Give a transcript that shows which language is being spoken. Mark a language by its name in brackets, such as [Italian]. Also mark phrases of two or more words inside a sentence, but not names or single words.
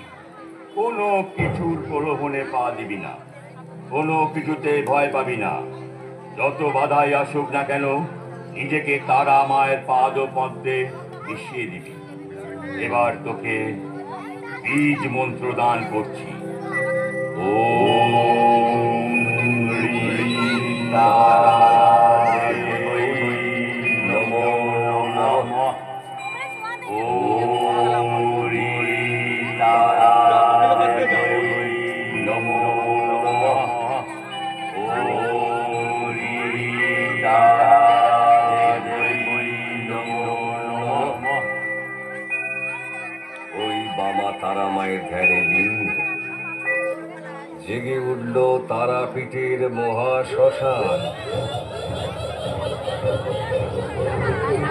[Bangla] কোনো কিছুর প্রলোভনে পা দিবি না, কোনো কিছুতে ভয় পাবি না। যত বাধাই আসুক না কেন, নিজেকে তারা মায়ের পাদ পদ্মে মিশিয়ে দিবি। এবার তোকে বীজ মন্ত্র দান করছি। [Sanskrit] ওম নমো নমঃ। ওম নমো নমঃ। [Bangla] ওই বামা তারা মায়ের ধ্যানে লীন জেগে উঠল তারাপীঠের মহাশ্মশান।